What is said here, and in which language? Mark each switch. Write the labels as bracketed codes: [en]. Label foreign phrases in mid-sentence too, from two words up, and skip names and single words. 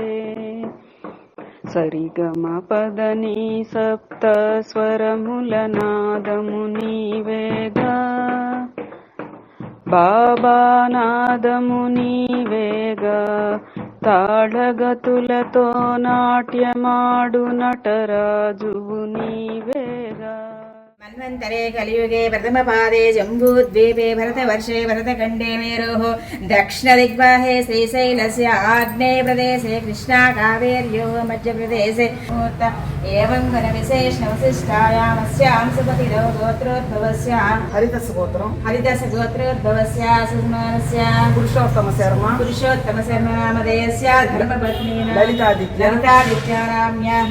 [te] సరిగమ పదని సప్త స్వరముల నాదము నీవేగా బాబా నాదము నీవేగా తాళగతులతో నాట్యమాడు నటరాజువు నీవేగా [sa] मन्वन्तरे कलियुगे प्रथमपादे जम्बूद्वीपे भरतवर्षे भरतखण्डे मेरोः दक्षिणदिग्बाहे श्रीशैलस्य आग्नेयप्रदेशे कृष्णा कावेर्योः मध्यप्रदेशे एवं घनविशेषणवसिष्ठायामस्यां सुपतिरो गोत्रोद्भवस्य हरिदसगोत्रोद्भवस्य सुमानस्य पुरुषोत्तमशर्मा नामधेयस्य धर्मपत्नीना ललितादित्याराम्याः